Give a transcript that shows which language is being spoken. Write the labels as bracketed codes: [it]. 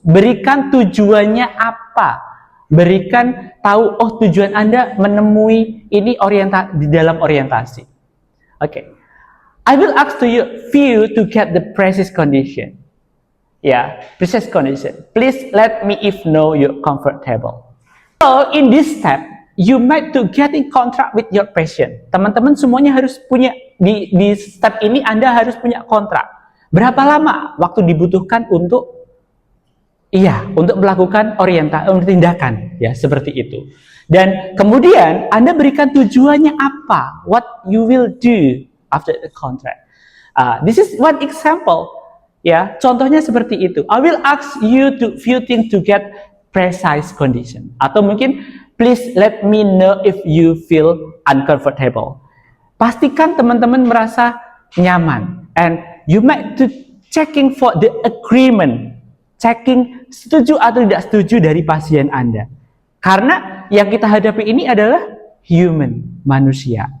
[id] Berikan tujuannya apa. Berikan tahu, oh tujuan Anda menemui ini di dalam orientasi. Okay. [en] I will ask to you to get the precise condition. Precise condition. Please let me if know you're comfortable. So in this step, you might to get in contract with your patient. [id] Teman-teman semuanya harus punya di step ini Anda harus punya kontrak. Berapa lama waktu dibutuhkan untuk melakukan tindakan ya seperti itu. Dan kemudian Anda berikan tujuannya apa? [en] What you will do after the contract. This is one example. [id] Ya, contohnya seperti itu. [en] I will ask you to few things to get precise condition. [id] Atau mungkin [en] please let me know if you feel uncomfortable. [id] Pastikan teman-teman merasa nyaman. [en] And you might to checking for the agreement. [id] Checking setuju atau tidak setuju dari pasien Anda. Karena yang kita hadapi ini adalah human, manusia.